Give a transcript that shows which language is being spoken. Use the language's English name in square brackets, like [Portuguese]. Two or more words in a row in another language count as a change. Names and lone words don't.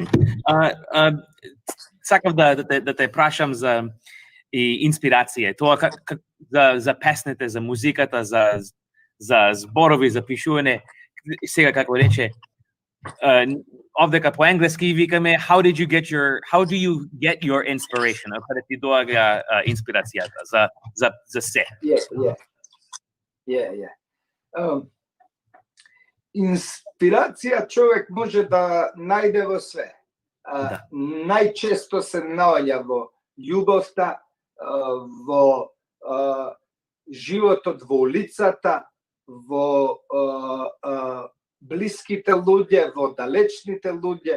[Macedonian] Сакав да те прашам за инспирација. Тоа за песните, за музиката, за зборови, за пишување. Сега како рече, овдека по енглески викаме [English] how do you get your inspiration? [Macedonian] Каде ти доаѓа инспирацијата за се? Инспирација човек може да најде во све. Најчесто се наоѓа во љубовта, во животот во улицата, во блиските луѓе, во далечните луѓе.